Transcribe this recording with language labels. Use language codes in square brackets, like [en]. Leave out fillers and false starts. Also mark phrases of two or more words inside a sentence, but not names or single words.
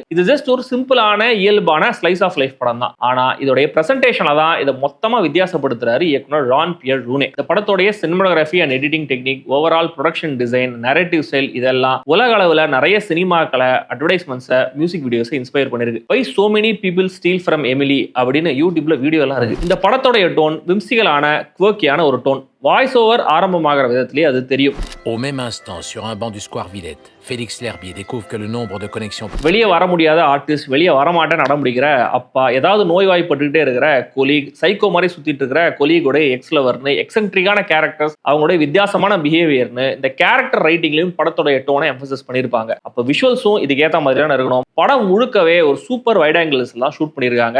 [ta] இது ஜஸ்ட் ஒரு சிம்பிளான இயல்பான [en] slice of life [ta] படம் தான். ஆனா இதோடைய பிரசன்டேஷன்ல தான் இதை மொத்தமா வித்தியாசப்படுத்துறாரு இயக்குனர் ஜான் பியர் ரூனே. இந்த படத்தோடைய [en] cinematography and editing technique, overall production design, narrative style [ta] இதெல்லாம் உலக அளவில் நிறைய சினிமாக்களை, அட்வர்டைஸ்மெண்ட்ஸை, [en] music videos [ta] இன்ஸ்பயர் பண்ணிருக்கு. [en] So many people steal from Emily [ta] அப்படின்னு யூடியூப்ல வீடியோ எல்லாம் இருக்கு. இந்த படத்தோடைய டோன் விம்சிகலான, குவர்க்கியான ஒரு டோன். [en] voice over [ta] ஆரம்பமாகிற விதத்திலேயே அது தெரியும். [fr] Au même instant, sur un banc du square Villette, Félix L'Herbier découvre que le nombre de connexions... [ta] வெளியே வர முடியாத ஆர்டிஸ்ட், வெளியே வரமாட்டேன் நடைமுடிக்கிற அப்பா, ஏதாவது நோய்வாய்ப்பட்டுக்கிட்டே இருக்கிற கொலீக், சைக்கோ மாதிரி சுத்திட்டு இருக்கிற கொலீகோட [en] ex lover, [ta] எக்ஸென்ட்ரிக்கான கேரக்டர்ஸ், அவங்களுடைய வித்தியாசமான பிஹேவியர்னு இந்த [en] character writing [ta] படத்தோடைய டோனை எம்பசைஸ் பண்ணியிருப்பாங்க. அப்போ விஷுவல்ஸும் இதுக்கு ஏற்ற மாதிரியான இருக்கணும். படம் முழுக்கவே ஒரு [en] super wide angles [ta] எல்லாம் ஷூட் பண்ணியிருக்காங்க.